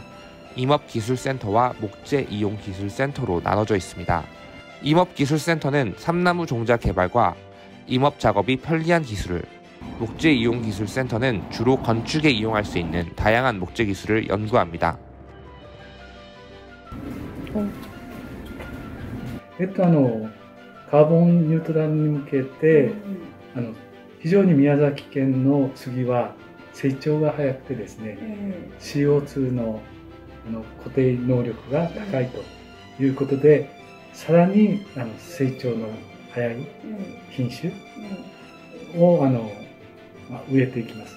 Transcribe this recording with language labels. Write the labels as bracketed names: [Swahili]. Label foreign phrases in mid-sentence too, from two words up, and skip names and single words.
[Korean] 임업기술센터와 목재이용기술센터로 나눠져 있습니다. 임업기술센터는 삼나무 종자 개발과 임업 작업이 편리한 기술을, 목재이용기술센터는 주로 건축에 이용할 수 있는 다양한 목재 기술을 연구합니다. [Japanese] カーボンニュートラルに向けて、非常に宮崎県の杉は成長が早くてですね、CO2 の固定能力が高いということで、さらに成長の早い品種を植えていきます。